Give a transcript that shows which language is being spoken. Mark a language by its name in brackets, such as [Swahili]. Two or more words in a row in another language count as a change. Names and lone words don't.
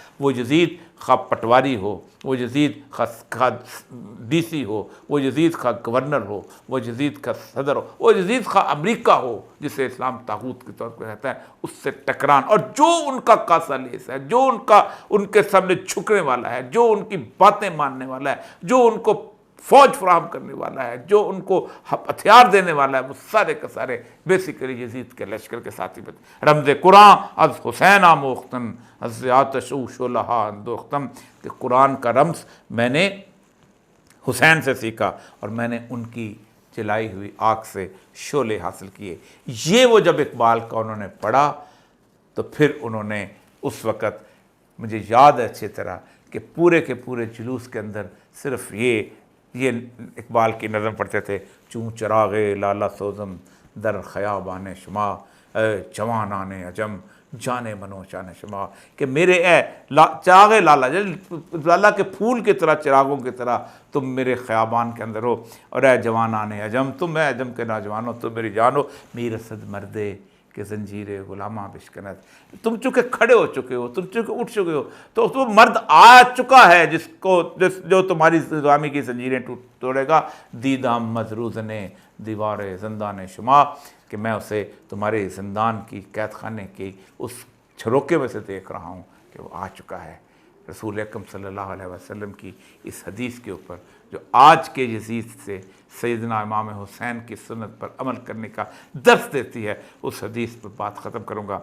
[Urdu] وہ یزید خواہ پٹواری ہو، وہ یزید خواہ ڈی سی ہو، وہ یزید خواہ گورنر ہو، وہ یزید کا صدر ہو، وہ یزید خواہ امریکہ ہو جسے اسلام طاغوت کے طور پر رہتا ہے، اس سے ٹکران، اور جو ان کا کاسا لیس ہے، جو ان کے سامنے جھکنے والا ہے، جو ان کی باتیں ماننے والا ہے، جو ان کو فوج فراہم کرنے والا ہے، جو ان کو ہتھیار دینے والا ہے، وہ سارے کے سارے بیسیکلی یزید کے لشکر کے ساتھی بتے۔ [Persian] رمز قرآن از حسین آموختن از آتش او شعلہ اندوختم، [Urdu] کہ قرآن کا رمز میں نے حسین سے سیکھا اور میں نے ان کی جلائی ہوئی آگ سے شعلے حاصل کیے۔ یہ وہ جب اقبال کا انہوں نے پڑھا تو پھر انہوں نے اس وقت، مجھے یاد ہے اچھی طرح کہ پورے کے پورے جلوس کے اندر صرف یہ اقبال کی نظم پڑھتے تھے، [Persian] چوں چراغ لالا سوزم در خیابان شما، اے جوانان عجم جانے منو شان شما، [Urdu] کہ میرے اے چراغ لالا کے پھول کی طرح، چراغوں کی طرح تم میرے خیابان کے اندر ہو، اور [Persian] اے جوانان عجم، [Urdu] تم اے عجم کے نوجوانوں تم میری جان ہو، [Persian] میر صد مردے کہ زنجیر غلامہ بشکنت، [Urdu] تم چونکہ کھڑے ہو چکے ہو، تم چونکہ اٹھ چکے ہو، تو وہ مرد آ چکا ہے جو تمہاری غلامی کی زنجیریں توڑے گا، [Persian] دیدام مزروز نے دیوار زندان شما، [Urdu] کہ میں اسے تمہارے زندان کی قید خانے کی اس جھروکے میں سے دیکھ رہا ہوں کہ وہ آ چکا ہے۔ رسول اکرم صلی اللہ علیہ وسلم کی اس حدیث کے اوپر جو آج کے یزید سے سیدنا امام حسین کی سنت پر عمل کرنے کا درس دیتی ہے، اس حدیث پر بات ختم کروں گا۔